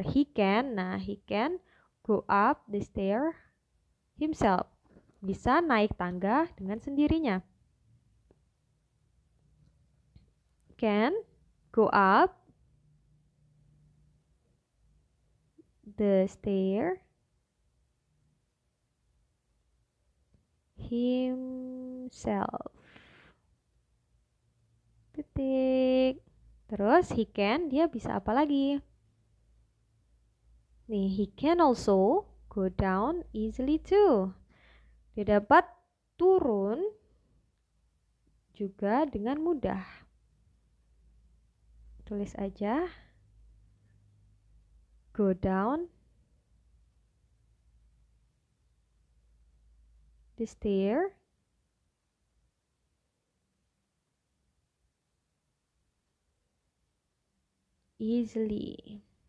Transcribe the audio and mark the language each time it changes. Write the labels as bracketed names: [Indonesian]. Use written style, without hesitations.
[English] He can go up the stair himself. [Indonesian] Bisa naik tangga dengan sendirinya. [English] Can go up the stair himself. [Indonesian] Titik. Terus [English] he can, [Indonesian] dia bisa apa lagi? [English] Nih, he can also go down easily too. [Indonesian] Dia dapat turun juga dengan mudah. Tulis aja. [English] Go down the stair easily.